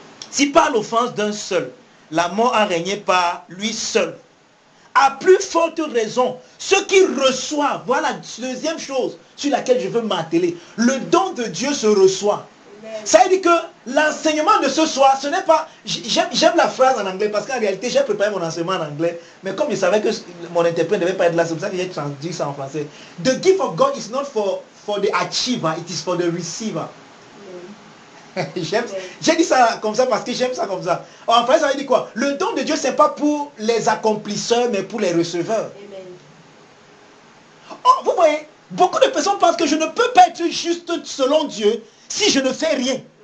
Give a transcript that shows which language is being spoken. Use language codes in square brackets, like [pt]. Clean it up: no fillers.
[fr] Si par l'offense d'un seul, la mort a régné par lui seul, à plus forte raison, ceux qui reçoivent, voilà la deuxième chose sur laquelle je veux m'atteler, le don de Dieu se reçoit. Ça veut dire que l'enseignement de ce soir, ce n'est pas... J'aime la phrase en anglais parce qu'en réalité, j'ai préparé mon enseignement en anglais, mais comme je savais que mon interprète ne devait pas être là, c'est pour ça que j'ai traduit ça en français. [en] The gift of God is not for the achiever, it is for the receiver. [fr] J'ai dit ça comme ça parce que j'aime ça comme ça. En français, ça veut dire quoi? Le don de Dieu, ce n'est pas pour les accomplisseurs, mais pour les receveurs. Oh, vous voyez, beaucoup de personnes pensent que je ne peux pas être juste selon Dieu si je ne fais rien.